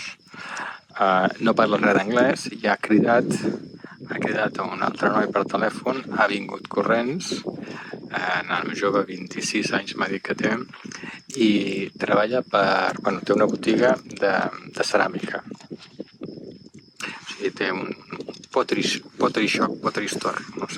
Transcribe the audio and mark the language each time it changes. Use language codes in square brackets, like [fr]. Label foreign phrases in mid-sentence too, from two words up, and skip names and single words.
[ca] No parla res d'anglès i ha cridat a un altre noi per telèfon, ha vingut corrents, nano jove, 26 anys m'ha dit que té, i treballa té una botiga de ceràmica. O sigui, té un [en] pottery shop, pottery store, [ca] no sé.